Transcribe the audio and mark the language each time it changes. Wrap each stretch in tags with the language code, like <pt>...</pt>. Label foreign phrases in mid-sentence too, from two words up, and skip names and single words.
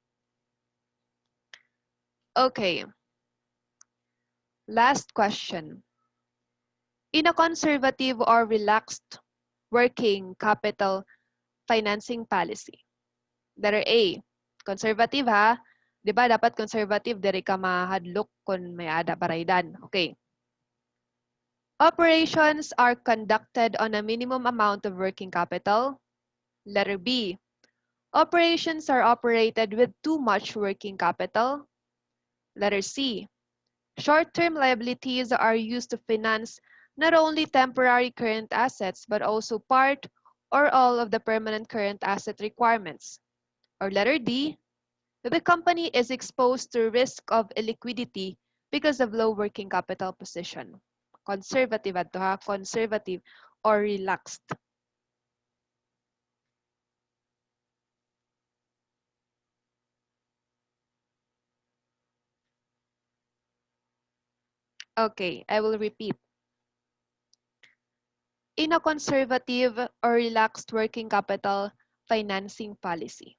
<en>Okay. Last question. In a conservative or relaxed working capital financing policy. Letter A, conservative ha.</en> <war>'Di ba dapat conservative diri ka mahadlok kung may ada baraydan.</war> <en>Okay. Operations are conducted on a minimum amount of working capital. Letter B, operations are operated with too much working capital. Letter C, short-term liabilities are used to finance not only temporary current assets but also part or all of the permanent current asset requirements. Or letter D, the company is exposed to risk of illiquidity because of low working capital position.</en> <war>Conservative adto ha,</war> <en>conservative or relaxed. Okay, I will repeat. In a conservative or relaxed working capital financing policy.</en>